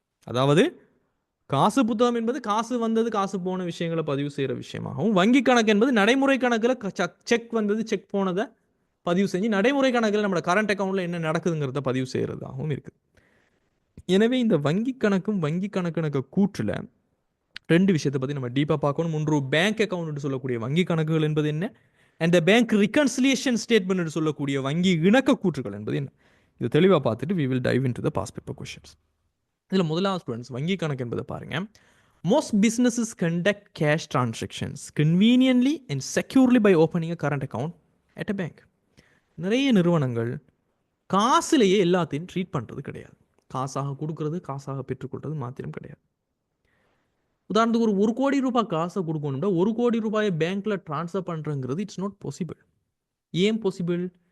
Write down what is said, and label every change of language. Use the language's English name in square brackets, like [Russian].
[Tamil] அதாவது காசு புத்தகம் என்பது காசு வந்தது காசு போன விஷயங்களை பதிவு செய்கிற விஷயமாகவும், வங்கி கணக்கு என்பது நடைமுறை கணக்கில் செக் வந்தது செக் போனதை பதிவு செஞ்சு நடைமுறை கணக்கில் நம்ம கரண்ட் அக்கௌண்ட்டில் என்ன நடக்குதுங்கிறத பதிவு செய்கிறதாகவும் இருக்குது. எனவே இந்த வங்கி கணக்கும் வங்கி கணக்கு கூற்றில் ரெண்டு விஷயத்தை பற்றி நம்ம டீப்பாக பார்க்கணும். ஒன்று பேங்க் அக்கௌண்ட் சொல்லக்கூடிய வங்கி கணக்குகள் என்பது என்ன, அண்ட் பேங்க் ரிகன்சிலியேஷன் ஸ்டேட்மெண்ட் சொல்லக்கூடிய வங்கி இணக்க கூற்றுகள் என்பது என்ன. இது தெளிவாக பார்த்துட்டு [English] we will dive into the past paper questions. [Tamil] இதில் முதலாவது ஸ்டூடெண்ட்ஸ் வங்கி கணக்கு என்பதை பாருங்க. [English] Most businesses conduct cash transactions conveniently and securely by opening a current account at a bank. [Tamil] நிறைய நிறுவனங்கள் காசுலேயே எல்லாத்தையும் ட்ரீட் பண்ணுறது கிடையாது. காசாக கொடுக்கறது காசாக பெற்றுக்கொள்வது மாத்திரம் கிடையாது. உதாரணத்துக்கு ஒரு 1 கோடி ரூபாய் காசை கொடுக்கணும்னா 1 கோடி ரூபாயை பேங்க்ல ட்ரான்ஸ்ஃபர் பண்ணுறங்கிறது [English] It's not possible. [Tamil] ஏன் பாசிபிள்?